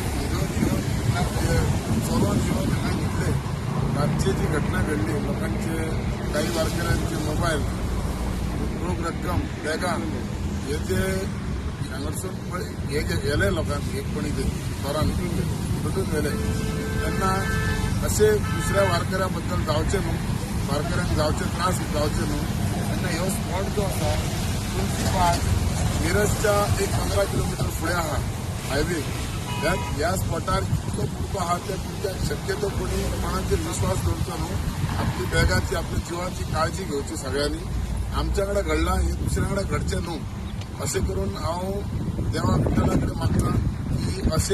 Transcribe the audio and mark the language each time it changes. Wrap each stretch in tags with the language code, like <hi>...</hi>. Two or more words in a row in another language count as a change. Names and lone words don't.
<mr>चोरून घेतले रातची जी घटना घडली लोकांचे काही वारकऱ्यांचे मोबाईल रोख रक्कम बॅगा हे जे सांगडसून हे जे गेले लोकांना एक पण इथे चोरान लुटून गेले त्यांना असे दुसऱ्या वारकऱ्याबद्दल</mr> <kok>जावचे न्हू वारकऱ्यांक जावचे त्रास जावचे न्हू त्यांना ह्यो स्पॉट जो आसा तुमची पास मिरजच्या 15 किलोमीटर फुडें आहा हायवे ह्या स्पॉटार इतको पुरतो आहा ते तुमच्या शक्यतो कोणी कोणाचेर विश्वास दवरचो न्हू आपली बॅगाची आपल्या जिवाची काळजी घेवची सगळ्यांनी आमच्याकडे घडला हे दुसऱ्याकडे घडचे न्हू असे करून हांव देवा विठ्ठला कडेन मागता की असे</kok>